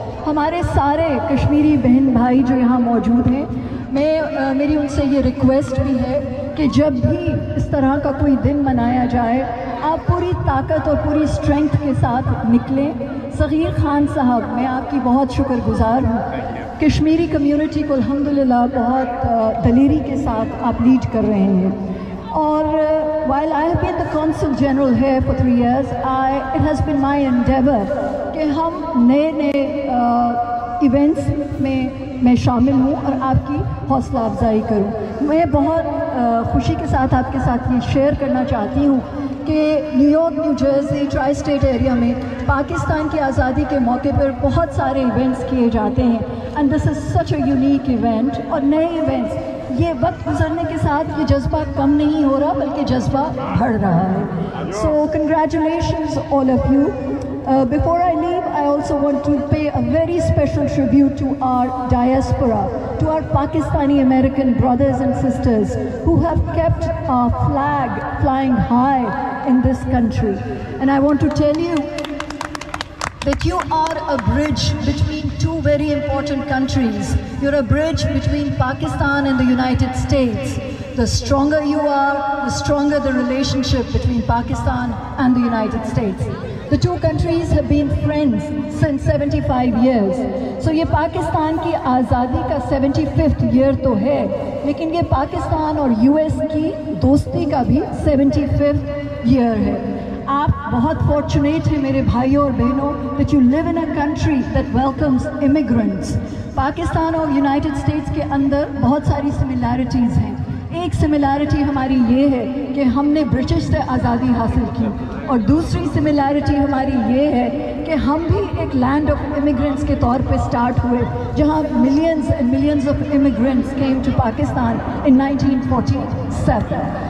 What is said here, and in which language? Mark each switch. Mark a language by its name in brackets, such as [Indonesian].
[Urdu] ہمارے سارے کشمیری بہن بھائی جو یہاں موجود ہیں میری ان سے یہ ریکویسٹ بھی ہے کہ جب بھی اس طرح کا کوئی دن منایا جائے آپ پوری طاقت اور پوری اسٹرینتھ کے ساتھ نکلیں. صغیر خان صاحب میں آپ کی بہت شکر گزار ہوں. کشمیری کمیونٹی کو الحمدللہ بہت دلیری کے ساتھ آپ لیڈ کر رہے ہیں اور [English] while I have been the Consul General here for 3 years, it has been my endeavor [Urdu] کہ ہم نئے ایونٹس میں شامل ہوں اور آپ کی حوصلہ افزائی کروں. میں بہت خوشی کے ساتھ آپ کے ساتھ یہ شیئر کرنا چاہتی ہوں کہ new York, new Jersey, tri state area میں پاکستان کی آزادی کے موقع پر بہت سارے ایونٹس کیے جاتے ہیں. [English] And this is such a unique event. [Urdu] اور نئے ایونٹس، یہ وقت گزرنے کے ساتھ یہ جذبہ کم نہیں ہو رہا بلکہ جذبہ بڑھ رہا ہے. [English] So congratulations all of you. Before I leave, I also want to pay a very special tribute to our diaspora, to our Pakistani American brothers and sisters who have kept our flag flying high in this country. And I want to tell you that you are a bridge between two very important countries. You're a bridge between Pakistan and the United States. The stronger you are, the stronger the relationship between Pakistan and the United States. The two countries have been friends since 75 years. [Urdu] So یہ پاکستان کی آزادی کا 75th year تو ہے، لیکن یہ پاکستان اور US کی دوستی کا بھی 75th year ہے. آپ بہت فارچونیٹ ہیں میرے بھائیوں اور بہنوں [English] that you live in a country that welcomes immigrants. [Urdu] Pakistan اور یونائٹڈ اسٹیٹس کے اندر بہت ساری سملیرٹیز ہیں. ایک سملیرٹی ہماری یہ ہے کہ ہم نے برٹش سے آزادی حاصل کی، اور دوسری سملیرٹی ہماری یہ ہے کہ ہم بھی ایک لینڈ آف امیگرینٹس کے طور پہ سٹارٹ ہوئے، جہاں [English] Millions and millions of immigrants came to Pakistan in 1947.